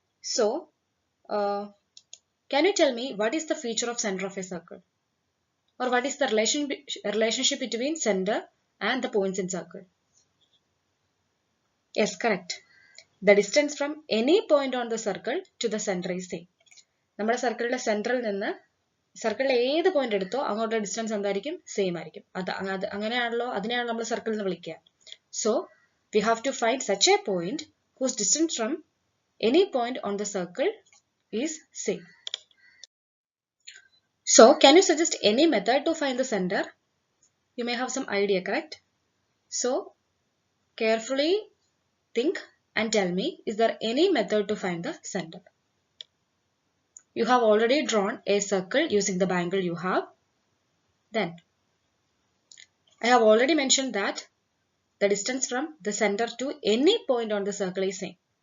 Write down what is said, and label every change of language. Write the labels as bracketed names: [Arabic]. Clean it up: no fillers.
[English] So, can you tell me what is the feature of center of a circle? Or what is the relationship between center and the points in circle? Yes, correct. The distance from any point on the circle to the center is same. [Malayalam] നമ്മുടെ സർക്കിളിലെ സെൻറ്ററിൽ നിന്ന് സർക്കിളിലെ ഏത് point എടുത്തോ അങ്ങോട്ടുള്ള distance എന്തായിരിക്കും? Same ആയിരിക്കും. അങ്ങനെയാണല്ലോ, അതിനെയാണ് നമ്മൾ സർക്കിൾ എന്ന് വിളിക്കുക. [English] So we have to find such a point whose distance from any point on the circle is same. So, can you suggest any method to find the center? You may have some idea, correct? So, carefully think and tell me, is there any method to find the center? You have already drawn a circle using the bangle you have. Then, I have already mentioned that the distance from the center to any point on the circle is same.